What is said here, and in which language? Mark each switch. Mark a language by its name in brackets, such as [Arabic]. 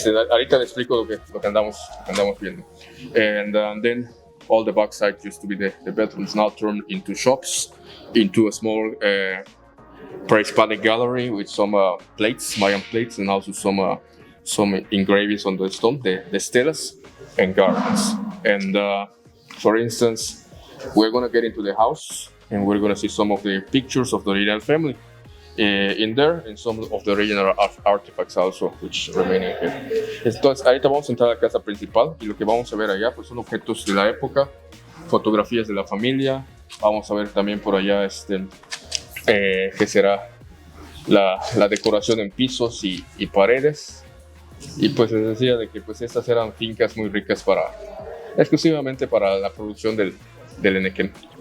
[Spanish] Ahorita le explico lo que andamos viendo. [English] And then all the backside used to be the bedrooms, now turned into shops, into a small pre-Hispanic gallery with some plates, Mayan plates, and also some some engravings on the stone, the stelas and gardens. And for instance, we're gonna get into the house and we're gonna see some of the pictures of the original family in there, and some of the original artifacts also, which remain in here. [Spanish] Entonces, ahorita vamos a entrar a la casa principal y lo que vamos a ver allá pues son objetos de la época, fotografías de la familia. Vamos a ver también por allá que será la decoración en pisos y paredes. Y pues les decía de que pues estas eran fincas muy ricas exclusivamente para la producción del enequén.